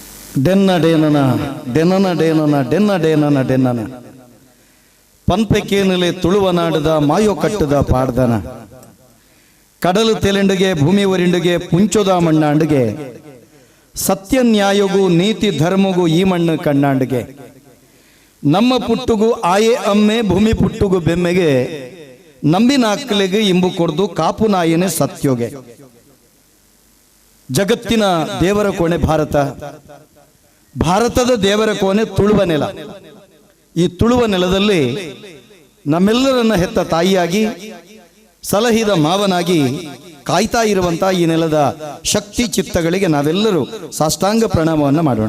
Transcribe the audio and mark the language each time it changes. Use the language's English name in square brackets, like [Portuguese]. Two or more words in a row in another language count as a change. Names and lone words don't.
[Tulu] ಡೆನ್ನ ಡೇನನ ಡೆನ್ನನ ಡೇನನ ಡೆನ್ನ ಡೇನನ ಡೆನ್ನನ ಪನ್ಪೆಕೇನಲೆ ತುಳುವನಾಡದ ಮಾಯೋ ಕಟ್ಟದ ಪಾಡ್ದನ ಕಡಲು ತೆಲೆಂಡುಗೆ ಭೂಮಿ ಒರಿಂಡುಗೆ ಪುಂಚೋದ ಮಣ್ಣಾಂಡುಗೆ ಸತ್ಯ ನ್ಯಾಯಗೂ ನೀತಿ ಧರ್ಮಗೂ ಈ ಮಣ್ಣು ಕಣ್ಣಾಂಡುಗೆ ನಮ್ಮ ಪುಟ್ಟುಗೂ ಆಯೆ ಅಮ್ಮೆ ಭೂಮಿ ಪುಟ್ಟುಗೂ ಬೆಮ್ಮೆಗೆ ನಂಬಿನ ಅಕ್ಕಲಿಗೆ ಇಂಬು ಕೊಡ್ದು ಕಾಪು ನಾಯನೆ ಸತ್ಯೋಗೆ. [Kannada] ಜಗತ್ತಿನ ದೇವರ ಕೋಣೆ ಭಾರತ, ಭಾರತದ ದೇವರ ಕೋಣೆ ತುಳುವ ನೆಲ. ಈ ತುಳುವ ನೆಲದಲ್ಲಿ ನಮ್ಮೆಲ್ಲರನ್ನ ಹೆತ್ತ ತಾಯಿಯಾಗಿ ಸಲಹಿದ ಮಾವನಾಗಿ ಕಾಯ್ತಾ ಇರುವಂತಹ ಈ ನೆಲದ ಶಕ್ತಿ ಚಿತ್ತಗಳಿಗೆ ನಾವೆಲ್ಲರೂ ಸಾಷ್ಟಾಂಗ ಪ್ರಣಾಮವನ್ನು ಮಾಡೋಣ.